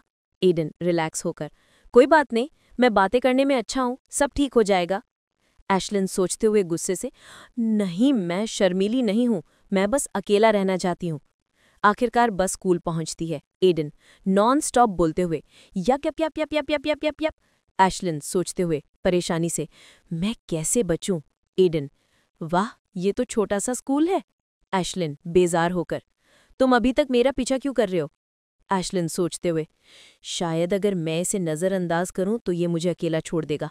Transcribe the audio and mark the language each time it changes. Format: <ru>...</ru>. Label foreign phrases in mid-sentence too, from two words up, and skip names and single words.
<hi>एडन रिलैक्स होकर, कोई बात नहीं, मैं बातें करने में अच्छा हूँ, सब ठीक हो जाएगा। एशलिन सोचते हुए गुस्से से, नहीं, मैं शर्मीली नहीं हूँ, मैं बस अकेला रहना चाहती हूँ। आखिरकार बस स्कूल पहुंचती है। एडन</hi> <en>non stop</en> <hi>बोलते हुए, यप यप यप यप यप यप यप यप यप। एशलिन सोचते हुए परेशानी से, मैं कैसे बचूं? एडन, वाह, ये तो छोटा सा स्कूल है। एशलिन बेजार होकर, तुम अभी तक मेरा पीछा क्यों कर रहे हो? एशलिन सोचते हुए, शायद अगर मैं इसे नज़रअंदाज करूं तो ये मुझे अकेला छोड़ देगा।</hi>